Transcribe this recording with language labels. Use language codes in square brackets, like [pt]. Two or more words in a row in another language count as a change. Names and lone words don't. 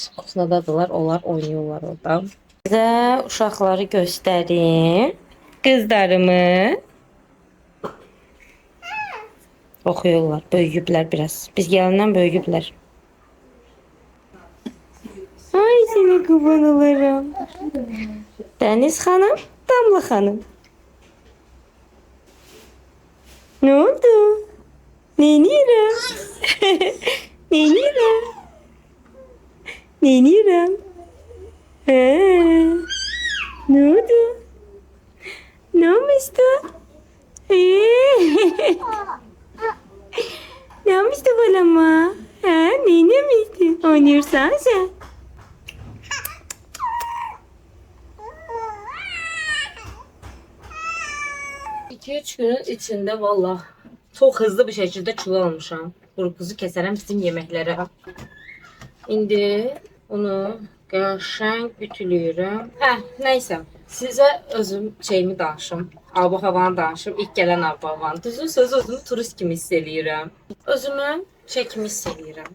[az] Kuxnadadılar, onlar oynayırlar orada. Sizə uşaqları göstərim. Qızlarımı. Oxuyurlar, böyüyüblər biraz. Biz gələndən böyüyüblər. [tr] Ay seni kurban olurum. [az] Deniz xanım, Damla xanım. [tr] Ne oldu? [az] Neyirəm? Neyirəm? Neyirəm? Ne oldu? [tr] Ne olmuştu? Ne olmuştu balama? Neylemişti? Oynuyorsan sen. İki-üç günün içinde vallahi çok hızlı bir şekilde kilo almışam. [az] Qurpuzu kəsərəm bizim yeməklərə. İndi onu qəşəng ütülüyürəm. Neysə. Sizə özüm şeyimi danışım. Abu havanı danışım. İlk gələn abu havanı. Düzün sözü özümü turist kimi hiss eləyirəm. Özümü kimi hiss eləyirəm.